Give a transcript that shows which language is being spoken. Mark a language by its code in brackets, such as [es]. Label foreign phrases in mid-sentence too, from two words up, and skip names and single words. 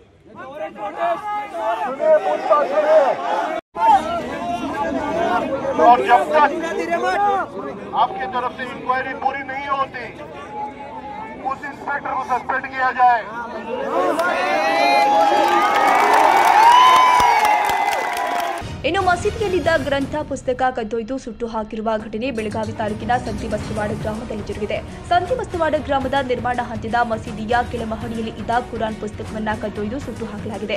[hi] सुनिए पूछताछ करें. और जब तक आपकी तरफ से इंक्वायरी पूरी नहीं होती उस इंस्पेक्टर को सस्पेंड किया जाए. [kn] ಇನ್ನು ಮಸೀದಿಯಲ್ಲಿದ್ದ ಗ್ರಂಥ ಪುಸ್ತಕ ಕದ್ದೊಯ್ದು ಸುಟ್ಟು ಹಾಕಿರುವ ಘಟನೆ ಬೆಳಗಾವಿ ತಾಲೂಕಿನ ಸಂತಿ ಬಸ್ತವಾಡ ಗ್ರಾಮದಲ್ಲಿ ಜರುಗಿದೆ. ಸಂತಿ ಬಸ್ತವಾಡ ಗ್ರಾಮದ ನಿರ್ಮಾಣ ಹಂತದ ಮಸೀದಿಯ ಕೆಳಮಹಡಿಯಲ್ಲಿ ಇದ್ದ ಕುರಾನ್ ಪುಸ್ತಕವನ್ನ ಕದ್ದೊಯ್ದು ಸುಟ್ಟು ಹಾಕಲಾಗಿದೆ.